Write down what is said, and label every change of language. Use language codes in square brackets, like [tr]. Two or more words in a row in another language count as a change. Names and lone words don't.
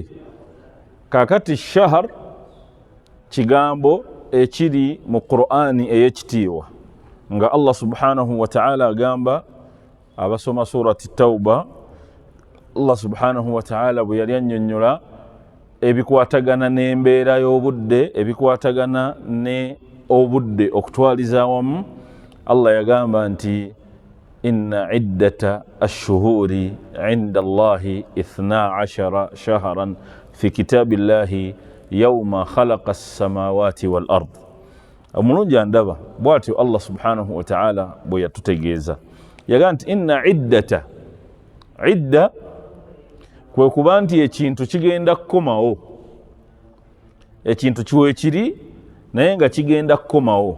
[lg] Kakati shahar kigambo ekiri mu Qur'ani ey'ekitiibwa, nga Allah [ar] سبحانه وتعالى [lg] agamba, abasoma surati Tawba, Allah [ar] سبحانه وتعالى [lg] bwe yali annyonnyola ebikwatagana n'embeera y'obudde, ebikwatagana ne obudde okutwaliza awamu, Allah yagamba nti [ar] إن عدة الشهور عند الله 12 شهرا في كتاب الله يوم خلق السماوات والأرض. [lg] Omulungi andaba bw'atyo Allah [ar] سبحانه وتعالى [lg] bwe yatutegeeza, yagamba nti [ar] إن عدة, [lg] idda kwe kuba nti ekintu kigenda kukomawo, ekintu kiweekiri naye nga kigenda kukomawo.